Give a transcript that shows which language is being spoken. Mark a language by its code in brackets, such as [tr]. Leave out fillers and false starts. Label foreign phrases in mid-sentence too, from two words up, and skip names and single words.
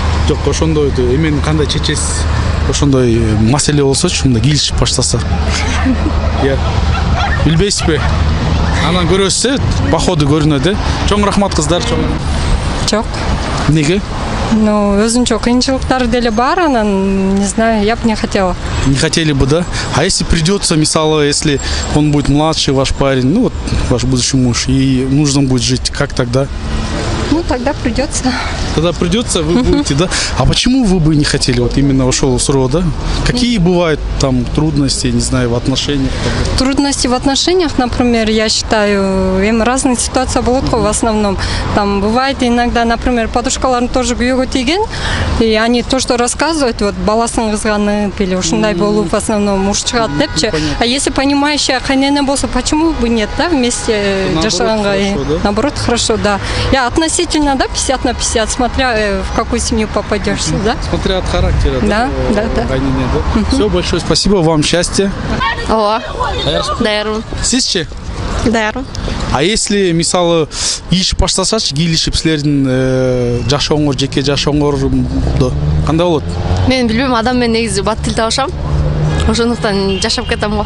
[ky] Жок, ошондой эмени кандай чечесиз? Ошондой маселе болсочу, мында келишип баштаса. Билбейсизби? Анан көрөсүз, походу көрүнөт, Чоң рахмат кыздар, чоң. Жок. Неге? Өзүнчө кыйынчылыктары деле бар, анан, [ru] не знаю, я бы не хотела. Не хотели бы, да? А если придется, мисалы, если он будет младший, ваш парень, ваш будущий муж, и нужно будет жить, как тогда? Тогда придется. Тогда придется, вы будете, да? А почему вы бы не хотели, именно ушел с рода? Какие бывают там трудности, не знаю, в отношениях? Трудности в отношениях, например, я считаю, им разные ситуации болот в основном. Там бывает иногда, например, подружкаларым тоже [ky] күйөөгө тийген, [ru] и они то, что рассказывают, вот [ky] баласын кызганып [ru] или [ky] ушундай болуп [ru] в основном муж [ky] чыгат депчи. [ru] А если понимающая [ky] кайнене болсо, [ru] почему бы нет, да, вместе жашаганга? Наоборот, хорошо, да. Я относительно, да, 50/50, смотря в какую семью попадешься, да? Смотря от характера, да? Да. Все, большое спасибо, вам счастья. [ky] Ооба. Даярмын. Сизчи? Даярмын. А если, мисалы, ийишип баштасачы, келишип силердин жашооңор, жеке жашооңордо кандай болот? Мен билбейм, адам менен негизи бат тил табышам. Ошондуктан жашап кетем го.